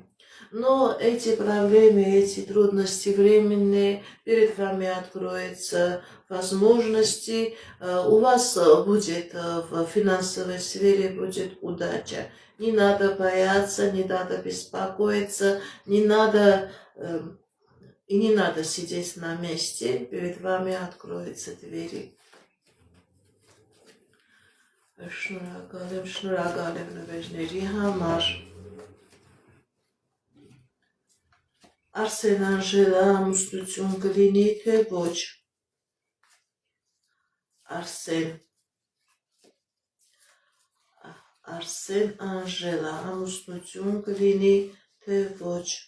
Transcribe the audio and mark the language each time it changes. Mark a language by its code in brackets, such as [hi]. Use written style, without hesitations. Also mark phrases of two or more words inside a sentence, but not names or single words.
[ru] Но эти проблемы, эти трудности временные, перед вами откроются возможности, у вас будет в финансовой сфере будет удача. Не надо бояться, не надо беспокоиться, не надо сидеть на месте, перед вами откроются двери. [hy] Շնորհակալ եմ նվերների համար։ Արսեն Անժելա, ամուսնություն կլինի, թե ոչ։ Արսեն Անժելա, ամուսնություն կլինի, թե ոչ։